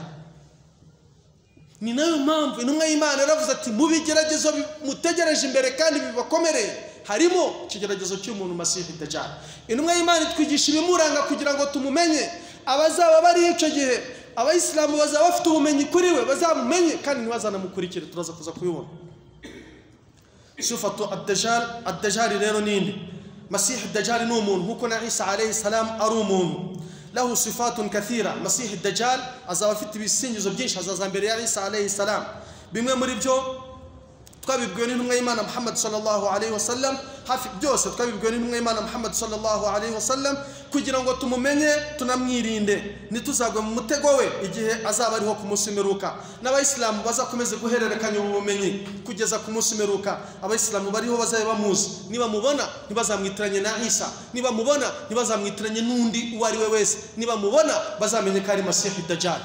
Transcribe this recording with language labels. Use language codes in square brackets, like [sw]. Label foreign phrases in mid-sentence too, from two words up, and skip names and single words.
[rw] Ni nayo mpamvu intumwa y'Imana yaravuze ati mu bigeragezo mutegereje imbere kandi bibakomereye harimo ikigeragezo cy'umuntu Masihi Dajjal. Intumwa y'Imana itwigisha ibimuranga kugira ngo tumumenye. Abazaba bari icyo gihe, abayisilamu bazaba bafite ubumenyi kuri we, bazamumenye kandi ntibazanamukurikire. Turaza kuza kubibona. [ar] صفة الدجال. [rw] Ad-Dajjal rero ninde? Masihi Dajjal ni umuntu nkuko na Isa [ar] عليه السلام [rw] ari umuntu. [ar] له صفات كثيرة. مسيح الدجال [rw] azaba afite ibisingizo byinshi, azaza mbere ya Isa [ar] عليه السلام. [rw] Bimwe muri byo twabibwiwe n'intumwa y'Imana Muhammad [ar] صلى الله عليه وسلم, [rw] hafi byose twabibwiwe n'intumwa y'Imana Muhammad [ar] صلى الله عليه وسلم [rw] kugira ngo tumumenye tunamwirinde ntituzagwe mu mutego we igihe azaba ariho ku munsi w'imperuka. N'abayisilamu bazakomeze guhererekanya ubumenyi kugeza ku munsi w'imperuka. Abayisilamu bariho bazabe bamuzi, niba mubona ntibazamwitiranye na Isa, niba mubona ntibazamwitiranye n'undi uwo ari we wese, niba mubona bazamenye ko ari Masihi Dajjal.